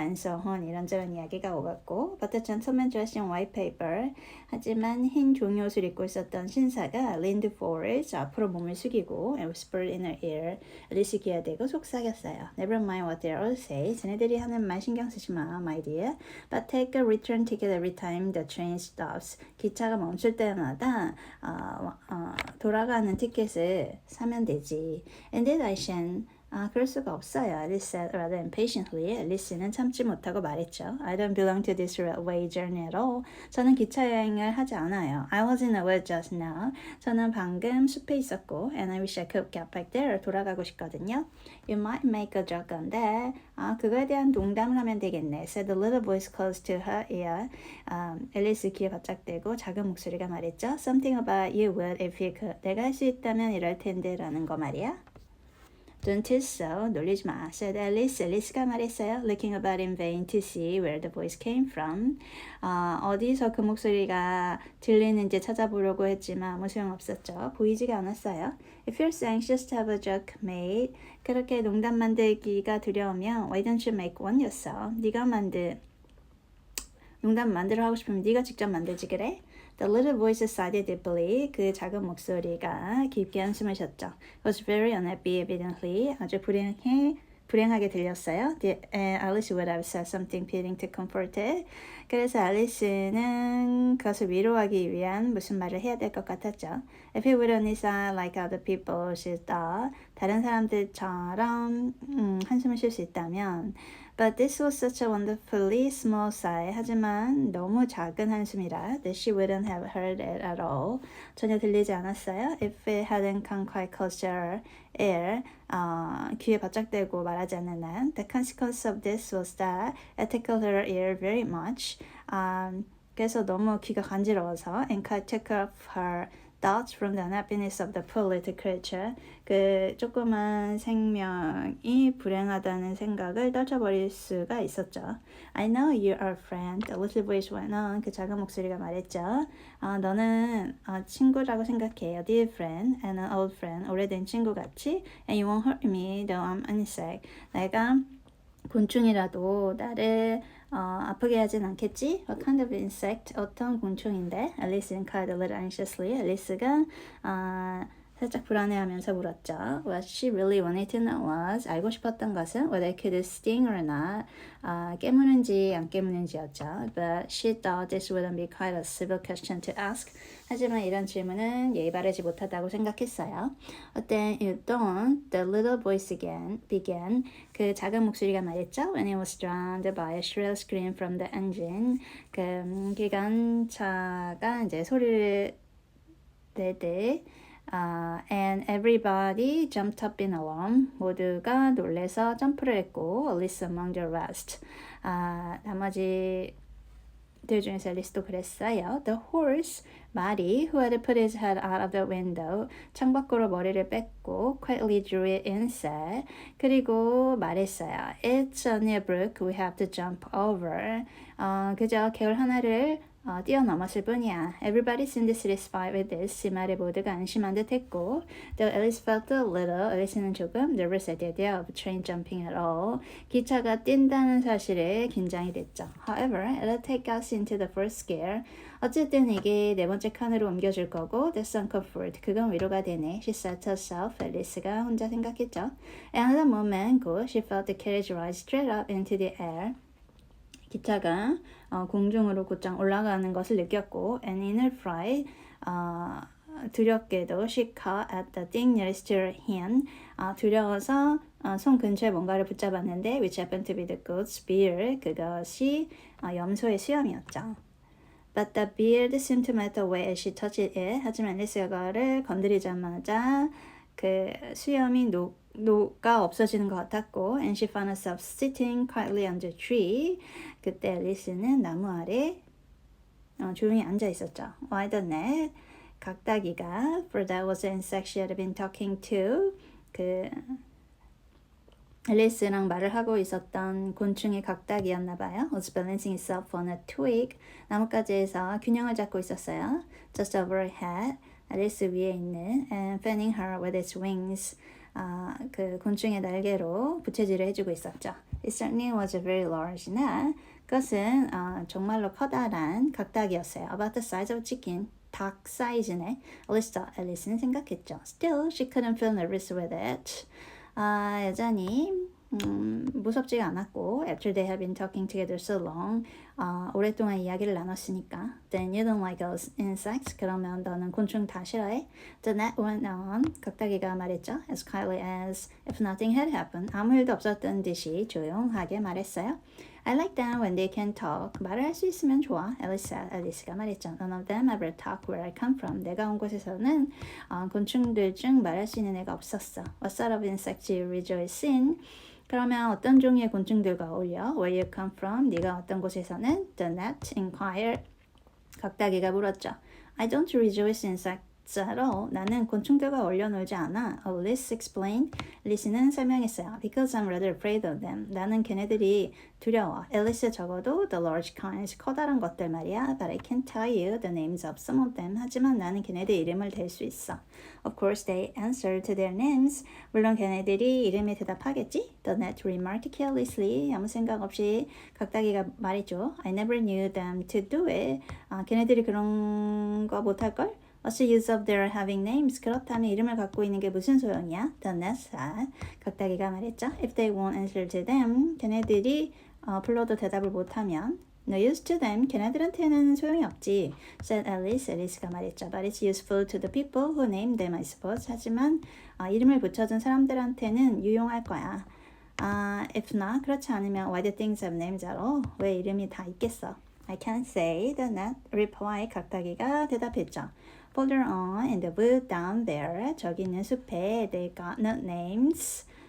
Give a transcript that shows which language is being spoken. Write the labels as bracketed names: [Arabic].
[English] And so on. [Korean] 이런저런 이야기가 오갔고 [English] But the gentleman dressed in white paper. [Korean] 하지만 흰 종이 옷을 입고 있었던 신사가 [English] leaned forward. [Korean] 앞으로 몸을 숙이고 [English] and whispered in her ear. [Korean] 앨리스 귀에 대고 속삭였어요. [English] Never mind what they all say. [Korean] 쟤네들이 하는 말 신경 쓰지 마, [English] my dear. But take a return ticket every time the train stops. [Korean] 기차가 멈출 때마다 돌아가는 티켓을 사면 되지. [English] And then I shan't. [Korean] 그럴 수가 없어요. [English] Alice said rather impatiently. [Korean] 앨리스는 참지 못하고 말했죠. [English] I don't belong to this railway journey at all. [Korean] 저는 기차 여행을 하지 않아요. [English] I was in a wood just now. [Korean] 저는 방금 숲에 있었고 [English] and I wish I could get back there. [Korean] 돌아가고 싶거든요. [English] You might make a joke on that. [Korean] 그거에 대한 농담을 하면 되겠네. [English] said the little voice close to her ear. [Korean] 앨리스 귀에 바짝 대고 작은 목소리가 말했죠. [English] Something about you would if you could. [Korean] 내가 할 수 있다면 이럴 텐데 라는 거 말이야. [English] Don't tease so. [Korean] 놀리지 마. [English] said Alice. [Korean] Alice가 말했어요. [English] Looking about in vain to see where the voice came from. [Korean] 어디서 그 목소리가 들리는지 찾아보려고 했지만 아무 소용없었죠. 보이지가 않았어요. [English] If you're so anxious to have a joke made, [Korean] 그렇게 농담 만들기가 두려우면 [English] why don't you make one yourself? [Korean] 농담 만들어 하고 싶으면 네가 직접 만들지 그래? [English] The little voice sighed deeply. [Korean] 그 작은 목소리가 깊게 한숨을 쉬었죠. [English] Was very unhappy evidently. [Korean] 아주 불행하게 들렸어요. [English] Alice would have said something fitting to comfort it. [Korean] 그래서 앨리스는 그것을 위로하기 위한 무슨 말을 해야 될 것 같았죠. [English] If it would only sound like other people, she thought. [Korean] 다른 사람들처럼 한숨을 쉴 수 있다면 [English] But this was such a wonderfully small sigh. [Korean] 하지만 너무 작은 한숨이라 [English] that she wouldn't have heard it at all. [Korean] 전혀 들리지 않았어요. [English] If it hadn't come quite close to her ear. [Korean] 귀에 바짝 대고 말하지 않는 한. [English] The consequence of this was that it tickled her ear very much. [Korean] 그래서 너무 귀가 간지러워서 [English] and quite took off her thoughts from the unhappiness of the poor little creature. [Korean] 그 조그만 생명이 불행하다는 생각을 떨쳐버릴 수가 있었죠. [English] I know you are a friend. The little voice went on. [Korean] 그 작은 목소리가 말했죠. 너는 친구라고 생각해요. [English] Dear friend and an old friend. [Korean] 오래된 친구 같이. [English] And you won't hurt me though I'm an insect. [Korean] 내가 곤충이라도 나를 아프게 하진 않겠지? [English] What kind of insect? [Korean] 어떤 곤충인데? [English] Alice inquired a little anxiously. [Korean] 앨리스가 살짝 불안해하면서 물었죠. [English] What she really wanted to know was [Korean] 알고 싶었던 것은 [English] whether it could sting or not. [Korean] 깨무는지 안 깨무는지였죠. [English] But she thought this wouldn't be quite a civil question to ask. [Korean] 하지만 이런 질문은 예의 바르지 못하다고 생각했어요. [English] Then you don't. The little voice began. [Korean] 그 작은 목소리가 말했죠. [English] When it was drowned by a shrill scream from the engine. [Korean] 그 기관차가 이제 소리를 내되 [English] and everybody jumped up in alarm. [Korean] 모두가 놀래서 점프를 했고, [English] Alice among the rest. [Korean] 나머지들 중에서 앨리스도 그랬어요. [English] The horse, [Korean] 말이, [English] who had put his head out of the window, [Korean] 창밖으로 머리를 뺐고, [English] quietly drew it in, said, [Korean] 그리고 말했어요. [English] It's only a brook we have to jump over. [Korean] 그저 개울 하나를 뛰어넘었을 뿐이야. [English] Everybody seemed satisfied with this. [Korean] 이 말에 모두가 안심한 듯 했고 [English] Though Alice felt a little, [Korean] 앨리스는 조금 [English] nervous at the idea of train jumping at all. [Korean] 기차가 뛴다는 사실에 긴장이 됐죠. [English] However, it'll take us into the first scare. [Korean] 어쨌든 이게 네 번째 칸으로 옮겨줄 거고 [English] That's some comfort. [Korean] 그건 위로가 되네. [English] She said to herself. [Korean] 앨리스가 혼자 생각했죠. [English] Another moment ago, she felt the carriage rise straight up into the air. [Korean] 기차가 공중으로 곧장 올라가는 것을 느꼈고 [English] and in her fright [Korean] 두렵게도 [English] she caught at the thing nearest to her hand. [Korean] 두려워서 손 근처에 뭔가를 붙잡았는데 [English] which happened to be the goat's beard. [Korean] 그것이 염소의 수염이었죠. [English] But the beard seemed to melt away as she touched it. [Korean] 하지만 앨리스가 그거를 건드리자마자 그 수염이 녹아 없어지는 것 같았고 [English] and she found herself sitting quietly under a tree. [Korean] 그때 앨리스는 나무 아래 조용히 앉아 있었죠. [English] Why the net? [Korean] 각다기가 [English] for that was the insect she had been talking to. 그 [Korean] 앨리스랑 말을 하고 있었던 곤충의 각닭이었나 봐요. [English] Was balancing itself on a twig. [Korean] 나뭇가지에서 균형을 잡고 있었어요. [English] Just over her head. [Korean] 앨리스 위에 있는 [English] and fanning her with its wings. [Korean] 그 곤충의 날개로 부채질을 해주고 있었죠. [English] It certainly was a very large gnat. [Korean] 그것은 정말로 커다란 각닭이었어요. [English] About the size of a chicken. [Korean] 닭 사이즈네. 앨리스는 생각했죠. [English] Still, she couldn't feel nervous with it. [Korean] 여전히 무섭지가 않았고 [English] after they have been talking together so long [Korean] 오랫동안 이야기를 나눴으니까 [English] then you don't like those insects [Korean] 그러면 너는 곤충 다 싫어해? [English] The gnat went on [Korean] 각다기가 말했죠 [English] as quietly as if nothing had happened [Korean] 아무 일도 없었던 듯이 조용하게 말했어요 [English] I like them when they can talk. [Korean] 말을 할 수 있으면 좋아. 앨리스가 말했죠. [English] None of them ever talk where I come from. [Korean] 내가 온 곳에서는 곤충들 중 말할 수 있는 애가 없었어. [English] What sort of insects you rejoice in? [Korean] 그러면 어떤 종류의 곤충들과 어울려? [English] Where you come from? [Korean] 네가 어떤 곳에서는? [English] The gnat inquired. [Korean] 각다기가 물었죠. [English] I don't rejoice in insects at all. [Korean] 나는 곤충들과 어울려 놀지 않아. [English] Alice explained. [Korean] 리스는 설명했어요. [English] Because I'm rather afraid of them. [Korean] 나는 걔네들이 두려워. Alice 적어도 [English] the large kinds, [Korean] 커다란 것들 말이야. [English] But I can't tell you the names of some of them. [Korean] 하지만 나는 걔네들 이름을 댈 수 있어. [English] Of course they answered to their names. [Korean] 물론 걔네들이 이름에 대답하겠지. [English] The gnat remarked carelessly. [Korean] 아무 생각 없이 각다기가 말했죠. [English] I never knew them to do it. [Korean] 걔네들이 그런 거 못할걸? [English] What's the use of their having names? [Korean] 그렇다면 이름을 갖고 있는 게 무슨 소용이야? [English] The gnat said. [Korean] 각다기가 말했죠. [English] If they won't answer to them, [Korean] 걔네들이 불러도 대답을 못하면 [English] No use to them. [Korean] 걔네들한테는 소용이 없지. [English] Said Alice. 앨리스가 말했죠. But it's useful to the people who named them, I suppose. [Korean] 하지만 이름을 붙여준 사람들한테는 유용할 거야. [English] If not, [Korean] 그렇지 않으면 [English] why do things have names at all? [Korean] 왜 이름이 다 있겠어? [English] I can't say. The gnat replied. [Korean] 각다기가 대답했죠. [English] Further on in the wood down there, [Korean] 저기 있는 숲에 [English] they got no names.